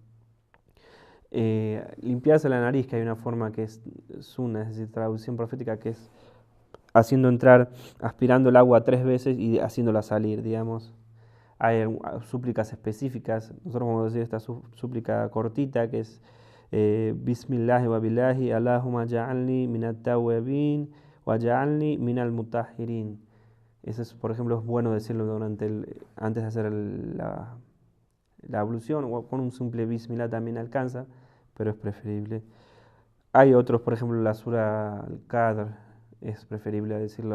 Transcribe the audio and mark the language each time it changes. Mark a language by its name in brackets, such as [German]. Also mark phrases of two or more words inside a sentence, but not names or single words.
[Spanish] Limpiarse la nariz, que hay una forma que es sunna, es decir, traducción profética, que es haciendo entrar, aspirando el agua 3 veces y haciéndola salir, digamos. Hay súplicas específicas, nosotros vamos a decir esta súplica cortita, que es [Arabic] بسم الله وبالله اللهم اجعلني من التوابين واجعلني من المتطهرين. [Spanish] Eso es, por ejemplo, es bueno decirlo antes de hacer la ablución, o con un simple Bismillah también alcanza, pero es preferible. Hay otros, por ejemplo, la Sura Al-Qadr, es preferible decirlo.